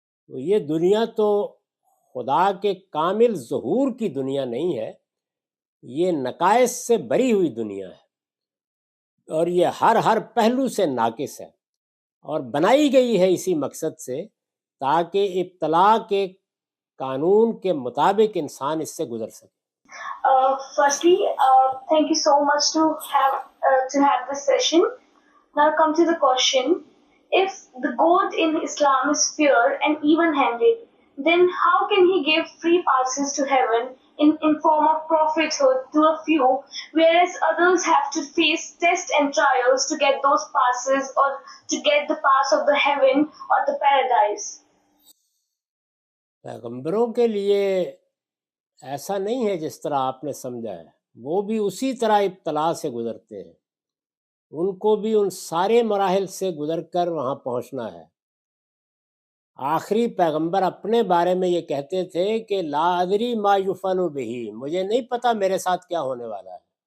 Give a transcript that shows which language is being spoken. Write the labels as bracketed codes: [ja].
[ur] تو یہ دنیا تو خدا کے کامل ظہور کی دنیا نہیں ہے، یہ نقائص سے بری ہوئی دنیا ہے، اور یہ ہر پہلو سے ناقص ہے، اور بنائی گئی ہے اسی مقصد سے تاکہ ابتلاء کے قانون کے مطابق انسان اس سے گزر سکے. [en] Firstly, thank you so much to have this session. Now come to the question: if the God in Islam is fair and even-handed, then how can he give free passes to heaven in form of prophethood to a few, whereas others have to face tests and trials to get those passes or to get the pass of the heaven or the paradise. [ur] پیغمبروں کے لیے ایسا نہیں ہے جس طرح آپ نے سمجھا ہے، وہ بھی اسی طرح ابتلا سے گزرتے ہیں، ان کو بھی ان سارے مراحل سے گزر کر وہاں پہنچنا ہے۔ آخری پیغمبر اپنے بارے میں یہ کہتے تھے کہ [ar] لا ادری ما یفعل بہ، [ur] مجھے نہیں پتا میرے ساتھ کیا ہونے والا ہے۔